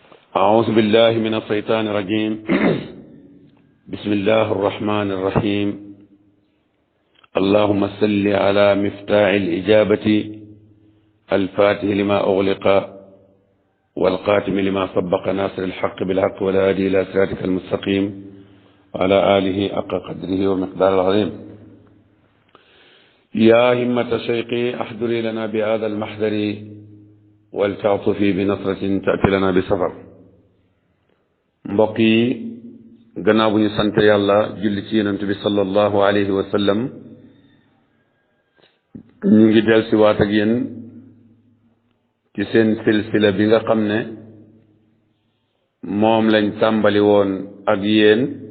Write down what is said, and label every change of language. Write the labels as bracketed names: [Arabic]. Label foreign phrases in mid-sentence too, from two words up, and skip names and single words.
[Arabic] أعوذ بالله من الشيطان الرجيم بسم الله الرحمن الرحيم اللهم صل على مفتاح الإجابة الفاتح لما أغلق والقاتم لما سبق ناصر الحق بالحق والهادي إلى صراطك المستقيم وعلى آله حق قدره ومقداره العظيم يا همة شيخي احضري لنا بهذا المحضر ولتعطفي بنصرة تأتي لنا بسفر. [Wolof] mbokk yi gannaaw bu ñu sant yàlla julli ci yonent bi [Arabic] صلى الله عليه وسلم [Wolof] ñu ngi del si waat ak yéen ci seen silsila bi nga xam ne moom lañ tàmbali woon ak yéen